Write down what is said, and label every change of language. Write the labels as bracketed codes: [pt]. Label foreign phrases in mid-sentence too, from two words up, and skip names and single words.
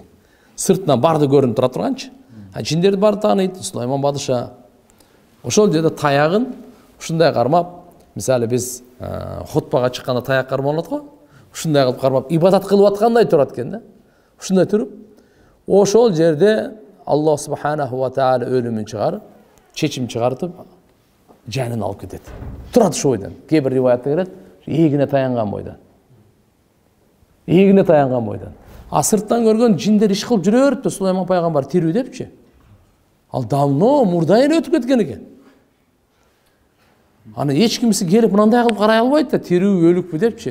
[ky] Сыртынан барды көрүнүп тура турганчы. Жиндерди барды тааныйт, Сулайман падыша. Ошол жерде таягын ушундай кармап, мисалы биз хотпага чыкканда таяк кармалат го. Ушундай кылып кармап, ибадат кылып аткандай турат экен да. Ушундай туруп, ошол жерде Аллах субханаху ва таала өлүмүн чыгарып, чечим чыгартып, жанын алып кетет. Турат ошол бойдон. Кээ бир риваятта келет, эгине таянган бойдон. Эгине таянган бойдон. А сырттан көргөн жиндер иш кылып жүрө берипти, Сулайман пайгамбар тирүү депчи. Ал давно мурдайын өтүп кеткен экен. Аны эч кимси келип мындай кылып карай албайт да, тирүү өлүкпү депчи.